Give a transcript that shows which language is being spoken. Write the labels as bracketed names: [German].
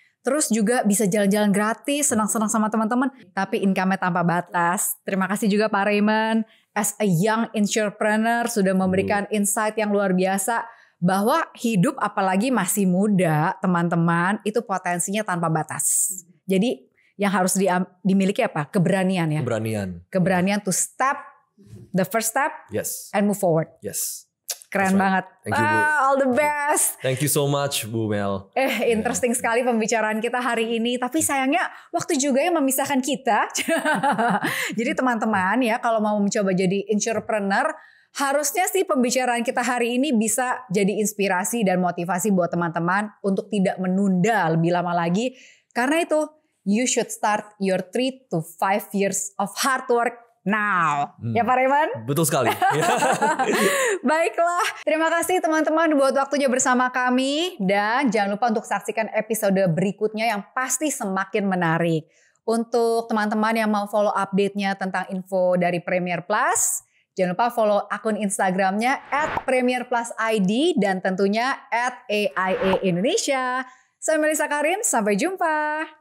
[Indonesian] Terus juga bisa jalan-jalan gratis, senang-senang sama teman-teman. Tapi income-nya tanpa batas. Terima kasih juga Pak Raymond [English] as a young entrepreneur [Indonesian] sudah memberikan insight yang luar biasa. Bahwa hidup apalagi masih muda teman-teman itu potensinya tanpa batas. Jadi yang harus dimiliki apa? Keberanian ya. Keberanian [English] to step, the first step and move forward. Yes. [Indonesian] Keren banget. [English] Thank you, Bu. All the best. Thank you so much Bu Mel. [Indonesian] Interesting sekali pembicaraan kita hari ini. Tapi sayangnya waktu juga yang memisahkan kita. Jadi teman-teman ya, kalau mau mencoba jadi entrepreneur, harusnya sih pembicaraan kita hari ini bisa jadi inspirasi dan motivasi buat teman-teman untuk tidak menunda lebih lama lagi. Karena itu, [English] you should start your 3 to 5 years of hard work now. [Indonesian] Ya Pak Raymond? Betul sekali. Baiklah, terima kasih teman-teman buat waktunya bersama kami. Dan jangan lupa untuk saksikan episode berikutnya yang pasti semakin menarik. Untuk teman-teman yang mau follow update-nya tentang info dari Premier Plus, jangan lupa follow akun Instagramnya @premierplusid dan tentunya @AIA Indonesia. Saya Melissa Karim, sampai jumpa.